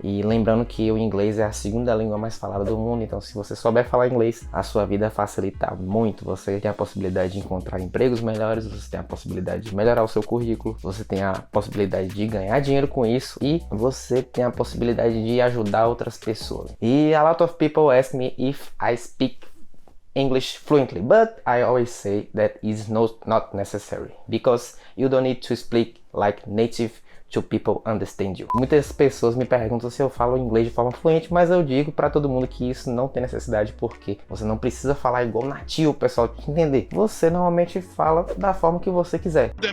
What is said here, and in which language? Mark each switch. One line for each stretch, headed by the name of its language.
Portuguese: E lembrando que o inglês é a segunda língua mais falada do mundo, então se você souber falar inglês, a sua vida facilita muito. Você tem a possibilidade de encontrar empregos melhores, você tem a possibilidade de melhorar o seu currículo, você tem a possibilidade de ganhar dinheiro com isso e você tem a possibilidade de ajudar outras pessoas.
English: E a lot of people ask me if I speak English fluently, but I always say that is not necessary, because you don't need to speak like native to people understand you.
Portuguese: Muitas pessoas me perguntam se eu falo inglês de forma fluente, mas eu digo para todo mundo que isso não tem necessidade, porque você não precisa falar igual nativo, o pessoal te entender. Você normalmente fala da forma que você quiser.